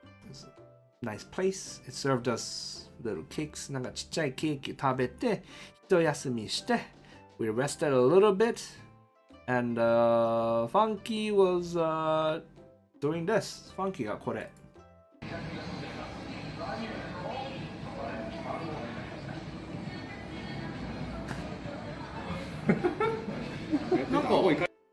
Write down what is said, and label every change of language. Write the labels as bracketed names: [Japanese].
[English] It's a nice place. It served us little cakes. [Japanese] なんかちっちゃいケーキ食べて、一休みして、 [English] we rested a little bit. And Funky was doing this. [Japanese] Funky がこれ。なんか多いか。